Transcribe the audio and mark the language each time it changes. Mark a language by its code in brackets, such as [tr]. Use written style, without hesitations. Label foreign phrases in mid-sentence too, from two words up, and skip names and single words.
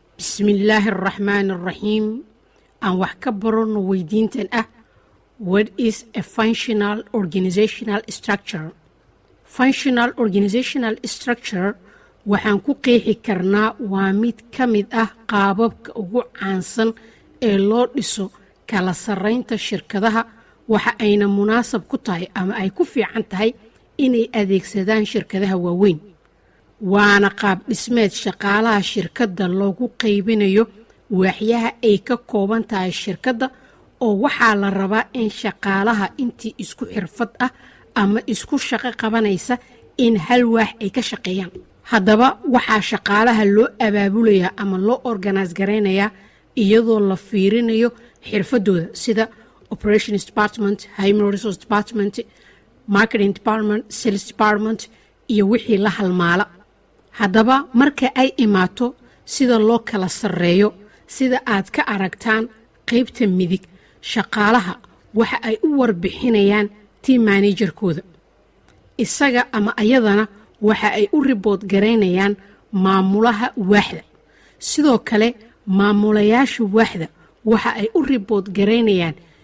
[ar] بسم الله الرحمن الرحيم أن وحكبرون ويدينتن [en] What is a functional organizational structure? Functional organizational structure [so] waxaan ku qeexi karnaa waa mid ka mid qaababka ugu caansan ee loo dhiso kala sarreynta shirkadaha waxa ayna munaasab ku tahay ama ay ku fiican tahay inay adeegsadaan shirkadaha waaweyn waana qaab dhismeed shaqaalaha shirkadda loogu qaybinayo waaxyaha ay ka kooban tahay shirkadda oo waxaa la rabaa in shaqaalaha intii isku xirfad ama isku shaqo qabanaysa in hal waax ay ka shaqeeyaan haddaba waxaa shaqaalaha loo abaabulayaa ama loo organize gareynayaa iyadoo la fiirinayo xirfadooda sida [en] operations department, human resource department, marketing department, sales department [so] iyo wixii la halmaala haddaba marka ay imaato sida loo kala sarreeyo sida aad ka aragtaan qaybta midig shaqaalaha waxa ay u warbixinayaan team managerkooda isaga ama ayadana waxa ay u report gareynayaan maamulaha waaxda sidoo kale maamulayaasha waaxda waxa ay u report gareynayaan